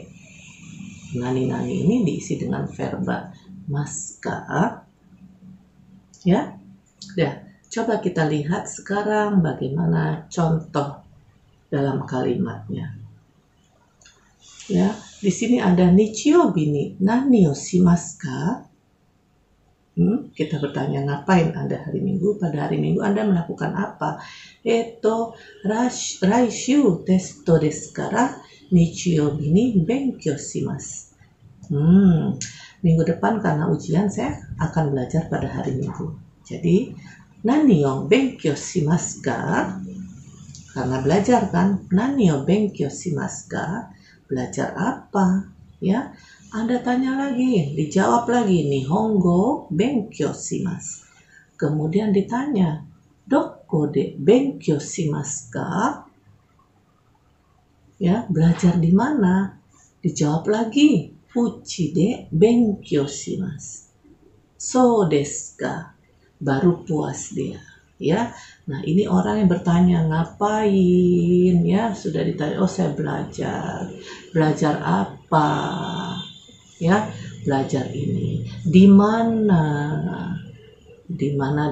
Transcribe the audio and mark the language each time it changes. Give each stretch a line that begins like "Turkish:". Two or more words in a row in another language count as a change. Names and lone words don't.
Indonesian: Nani ini diisi dengan verba maska, ya. Ya, coba kita lihat sekarang bagaimana contoh dalam kalimatnya. Ya, di sini ada
Japanese: 日曜日に何をしますか?
Indonesian: Kita bertanya, ngapain Anda hari Minggu? Pada hari Minggu Anda melakukan apa?
Japanese: 来週テストですから日曜日に勉強します.
Indonesian: Minggu depan karena ujian saya akan belajar pada hari Minggu. Jadi,
Japanese: 何を勉強しますか?
Indonesian: Karena belajar kan,
Japanese: 何を勉強しますか?
Indonesian: Belajar apa? Ya. Anda tanya lagi, dijawab lagi,
Japanese: 日本語勉強します.
Indonesian: Kemudian ditanya,
Japanese: どこで勉強しますか?
Indonesian: Ya, belajar di mana? Dijawab lagi,
Japanese: うちで勉強します. そうですか?
Indonesian: Baru puas dia. Ya, nah ini orang yang bertanya ngapain, ya sudah ditanya, oh saya belajar. Belajar apa? Ya, belajar ini. Di mana? Di mana?